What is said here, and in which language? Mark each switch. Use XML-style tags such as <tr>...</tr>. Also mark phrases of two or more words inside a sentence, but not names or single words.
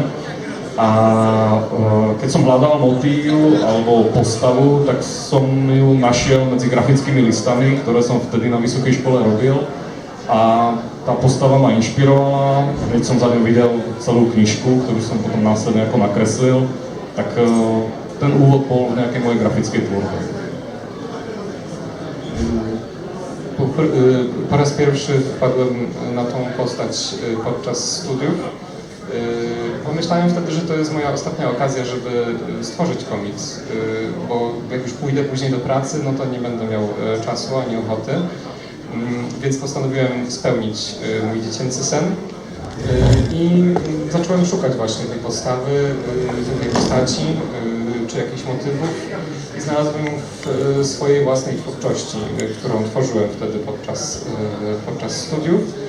<sk>A keď som hľadal motív alebo postavu, tak som ju našiel medzi grafickými listami, ktoré som vtedy na vysokej škole robil. A tá postava ma inšpirovala, hneď som za ňou videl celú knižku, ktorú som potom následne ako nakreslil. Tak ten úvod bol v nejakej mojej grafickej tvorbe.</sk> <pl>Po raz pierwszy wpadłem na tą postać podczas studiów. Pomyślałem wtedy, że to jest moja ostatnia okazja, żeby stworzyć komiks, bo jak już pójdę później do pracy, no to nie będę miał czasu ani ochoty, więc postanowiłem spełnić mój dziecięcy sen i zacząłem szukać właśnie tej postawy, tej postaci czy jakichś motywów i znalazłem ją w swojej własnej twórczości, którą tworzyłem wtedy podczas studiów.</pl>